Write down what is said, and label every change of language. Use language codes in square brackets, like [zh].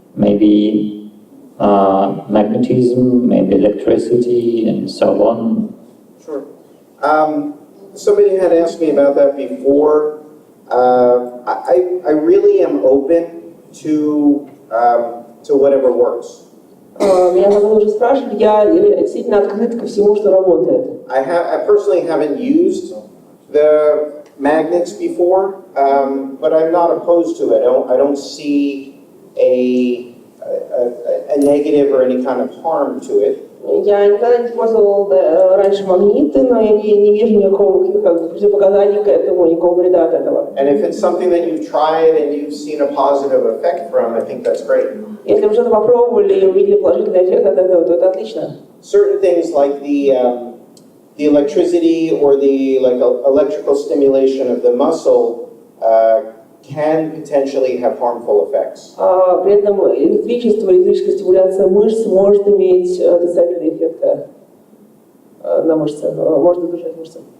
[en] Maybe magnetism, maybe electricity, and so on? Sure. Somebody had asked me about that before. I really am open to whatever works. [ru] Меня потом уже спрашивали, я действительно открыт ко всему, что работает. [en] I personally haven't used the magnets before, but I'm not opposed to it. I don't see a negative or any kind of harm to it. [ru] Я никогда не использовал раньше магниты, но я не вижу никакого противопоказаний к этому, никакого вреда от этого. [en] And if it's something that you've tried and you've seen a positive effect from, I think that's great. [ru] Если вы что-то попробовали и увидели положительный эффект от этого, то это отлично. [en] Certain things like the electricity or the electrical stimulation of the muscle can potentially have harmful effects. [ru] При этом электрическая стимуляция мышц может иметь отрицательные эффекты на мышцы, может разрушать мышцы.